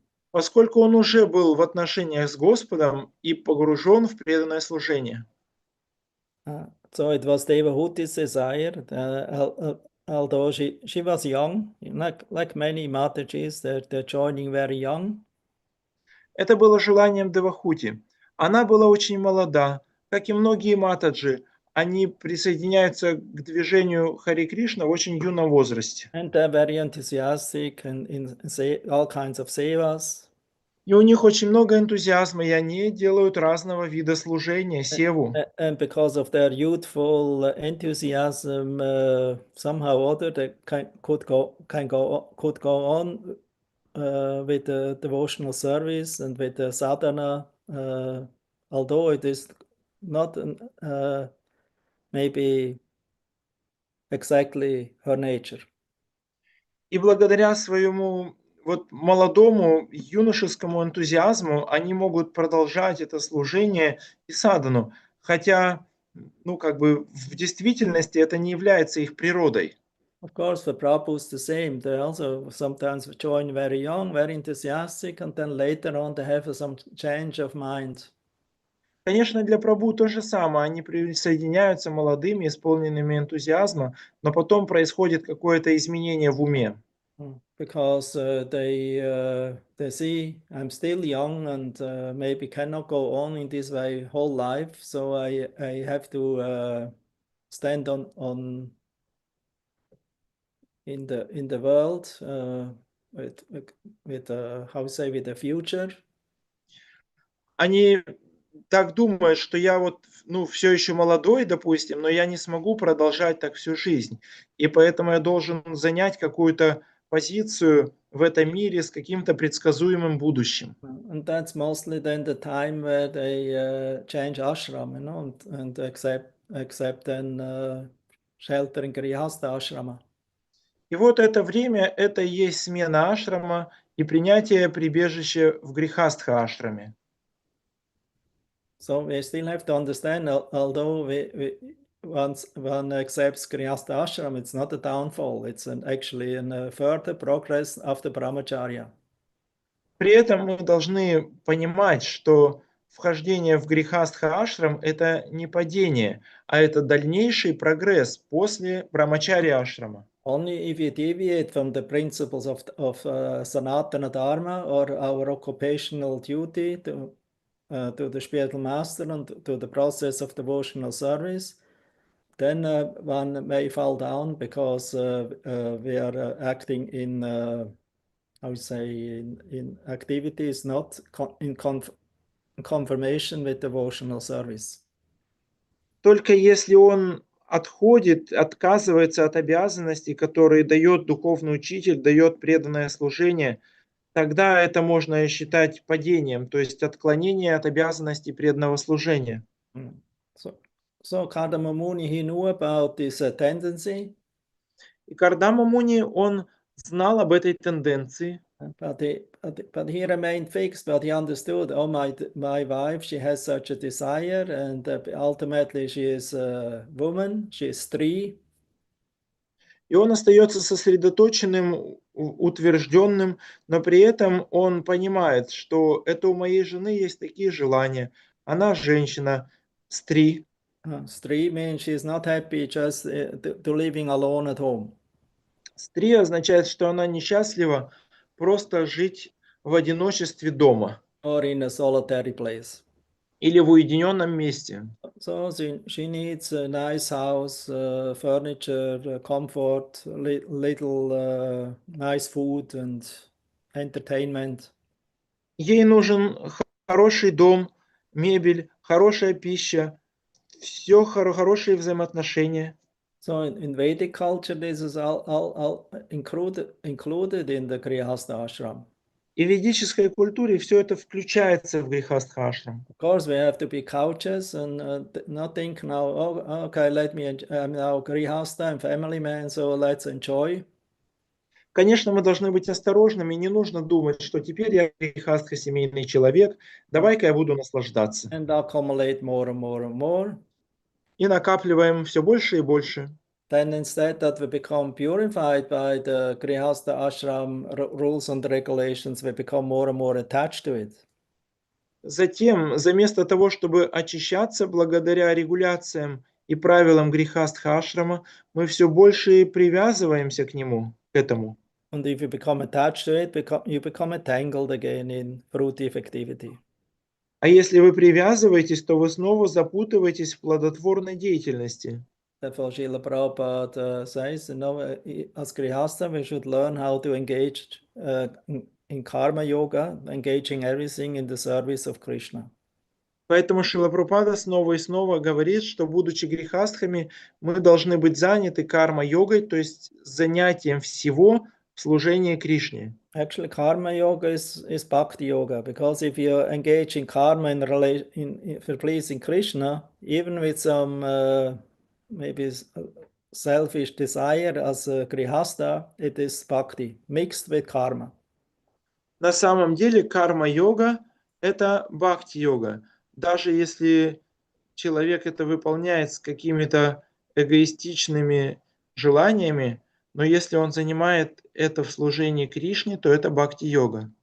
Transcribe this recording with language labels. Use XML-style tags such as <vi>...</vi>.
<ru>Поскольку он уже был в отношениях с Господом и погружен в преданное служение.</ru> <en>So it was Devahuti's desire, although she was young, like many Matajis, they're joining very young.</en> <ru>Это было желанием Девахути. Она была очень молода, как и многие матаджи. Они присоединяются к движению Хари Кришна в очень юном возрасте.</ru> <en>And they're very enthusiastic in all kinds of sevas.</en> <ru>И у них очень много энтузиазма, и они делают разного вида служения, севу.</ru> <en>And because of their youthful enthusiasm, somehow or other, they could go on with the devotional service and with the sadhana, although it is not maybe exactly her nature.</en> <ru>И благодаря своему вот молодому юношескому энтузиазму они могут продолжать это служение и садану, хотя, ну, как бы в действительности это не является их природой.</ru> <en>Of course, for Prabhu's the same. They also sometimes join very young, very enthusiastic, and then later on they have some change of mind.</en> <ru>Конечно, для Прабху то же самое. Они присоединяются молодыми, исполненными энтузиазма, но потом происходит какое-то изменение в уме.</ru> <en>Because they see I'm still young and maybe cannot go on in this way whole life, so I have to stand on in the world how say, with the future.</en> <ru>Они так думают, что я вот, ну, все еще молодой, допустим, но я не смогу продолжать так всю жизнь. И поэтому я должен занять какую-то позицию в этом мире с каким-то предсказуемым будущим.</ru> <en>And that's mostly then the time where they change ashram, you know, and accept then shelter in Grihastha ashrama.</en> <ru>И вот это время, это и есть смена ашрама и принятие прибежища в грехастха ашраме.</ru> <en>So we still have to understand, although once one accepts Grihastha ashram, it's not a downfall, it's actually a further progress after brahmacharya.</en> <ru>При этом мы должны понимать, что вхождение в грехастха ашрам – это не падение, а это дальнейший прогресс после брамачарья ашрама.</ru> <en>Only if you deviate from the principles of Sanatana Dharma or our occupational duty to the spiritual master and to the process of devotional service, then one may fall down because we are acting in, how you say, in activities not in confirmation with devotional service.</en> <ru>Только если он отходит, отказывается от обязанностей, которые дает духовный учитель, дает преданное служение, тогда это можно считать падением, то есть отклонение от обязанностей преданного служения.</ru> <en>So Kardama Muni, he knew about this tendency.</en> <ru>И Кардама Муни, он знал об этой тенденции.</ru> <en>But he remained fixed, but he understood, oh, my wife, she has such a desire, and ultimately she is a woman, she is Stri.</en> <ru>И он остается сосредоточенным, утвержденным, но при этом он понимает, что это у моей жены есть такие желания. Она женщина, стри.</ru> <en>Stri means she is not happy just to living alone at home.</en> <ru>Стри означает, что она несчастлива просто жить в одиночестве дома.</ru> <en>Or in a solitary place.</en> <ru>Или в уединенном месте.</ru> <en>So she needs a nice house, furniture, comfort, little nice food and entertainment.</en> <ru>Ей нужен хороший дом, мебель, хорошая пища, все хорошие взаимоотношения.</ru> <en>So in Vedic culture, this is all included in the Grihastha ashram.</en> <ru>И в ведической культуре все это включается в грехастха ашрам.</ru> <en>Of course, we have to be cautious and not think now, oh, okay, I'm now Grihastha and family man, so let's enjoy.</en> <ru>Конечно, мы должны быть осторожными, не нужно думать, что теперь я грехастха семейный человек, давай-ка я буду наслаждаться.</ru> <en>And accumulate more and more and more.</en> <ru>И накапливаем все больше и больше.</ru> <en>Then instead that we become purified by the Grihastha ashram rules and regulations, we become more and more attached to it.</en> <ru>Затем, вместо того, чтобы очищаться благодаря регуляциям и правилам грехастха ашрама, мы все больше привязываемся к нему, к этому.</ru> <en>And if you become attached to it, you become entangled again in fruitive activity.</en> <ru>А если вы привязываетесь, то вы снова запутываетесь в плодотворной деятельности.</ru> <en>Therefore, Srila Prabhupada says, as Grihastha, we should learn how to engage in karma yoga, engaging everything in the service of Krishna.</en> <ru>Поэтому Шрила Прабхупада снова и снова говорит, что, будучи грехастхами, мы должны быть заняты карма-йогой, то есть занятием всего в служении Кришне.</ru> <en>Actually, karma yoga is bhakti yoga, because if you engage in karma for pleasing Krishna, even with some maybe selfish desire as a grihastha, it is bhakti, mixed with karma.</en> <ru>На самом деле карма-йога – это бхакти-йога. Даже если человек это выполняет с какими-то эгоистичными желаниями, но если он занимает это в служении Кришне, то это бхакти-йога.</ru>